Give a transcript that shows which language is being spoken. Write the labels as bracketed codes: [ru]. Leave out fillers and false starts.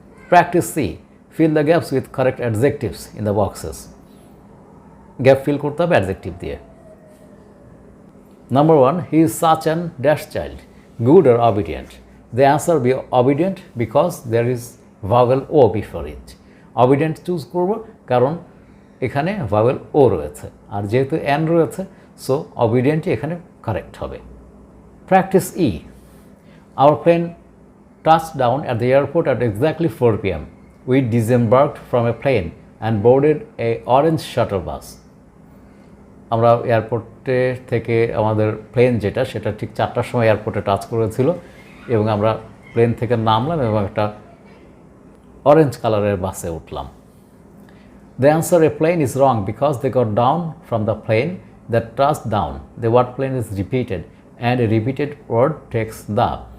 [en] Practice C, fill the gaps with correct adjectives in the boxes. [bn] Gap fill করতে হবে adjective দিয়ে। [en] Number 1, he is such an dash child, good or obedient? The answer be obedient because there is vowel O before it. [bn] Obedient choose করব কারণ এখানে vowel O রয়েছে, আর যেহেতু N রয়েছে so obedientই এখানে কারেক্ট হবে। [en] Practice E. Our plane touched down at the airport at exactly 4 p.m. We disembarked from a plane and boarded a orange shuttle bus. [bn] আমরা এয়ারপোর্টে থেকে আমাদের প্লেন যেটা সেটা ঠিক 4টার সময় এয়ারপোর্টে টাচ করেছিল এবং আমরা প্লেন থেকে নামলাম এবং একটা অরেঞ্জ কালারের বাসে উঠলাম। [en] The answer a plane is wrong because they got down from the plane that touched down. The word plane is repeated and a repeated word takes the.